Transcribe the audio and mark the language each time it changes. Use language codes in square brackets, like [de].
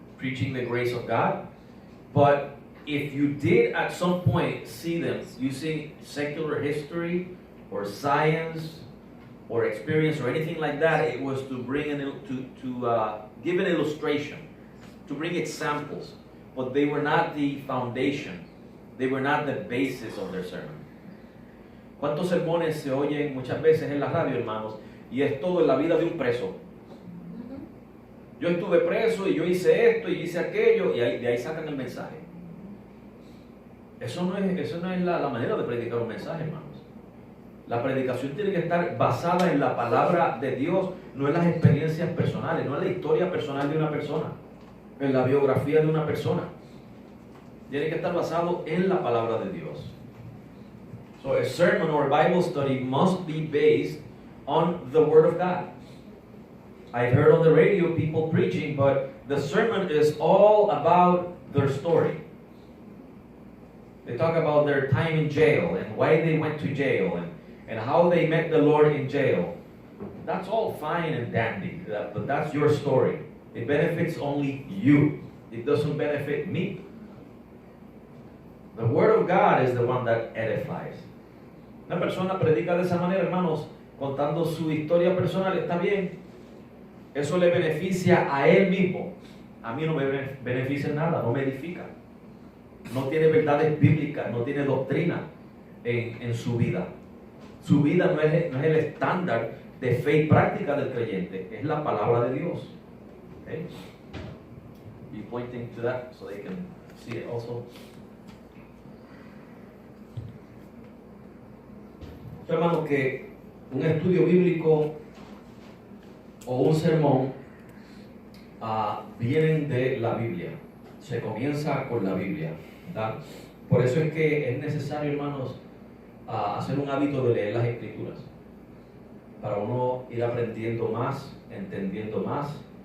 [en] Preaching the grace of God. But if you did at some point see them using secular history or science or experience or anything like that, it was to bring to give an illustration, to bring examples. But they were not the foundation. They were not the basis of their sermon. [es] ¿Cuántos sermones se oyen muchas veces en la radio, hermanos? Y es todo en la vida de un preso. Yo estuve preso y yo hice esto y hice aquello, y de ahí sacan el mensaje. Eso no es la manera de predicar un mensaje, hermanos. La predicación tiene que estar basada en la palabra de Dios, no en las experiencias personales, no en la historia personal de una persona, en la biografía de una persona. Tiene que estar basado en la palabra de Dios. [en] So a sermon or a Bible study must be based on the Word of God. I've heard on the radio people preaching, but the sermon is all about their story. They talk about their time in jail and why they went to jail and how they met the Lord in jail. That's all fine and dandy, but that's your story. It benefits only you. It doesn't benefit me. The Word of God is the one that edifies. [es] Una persona predica de esa manera, hermanos, contando su historia personal, está bien. Eso le beneficia a él mismo. A mí no me beneficia nada, no me edifica. No tiene verdades bíblicas, no tiene doctrina en su vida. Su vida no es el estándar de fe y práctica del creyente, es la palabra de Dios. [en] Okay? Be pointing to that so they can see it also. [es] Hermano, que un estudio bíblico o un sermón vienen de la Biblia. Se comienza con la Biblia, ¿verdad? Por eso es que es necesario, hermanos, hacer un hábito de leer las Escrituras, para uno ir aprendiendo más, entendiendo más.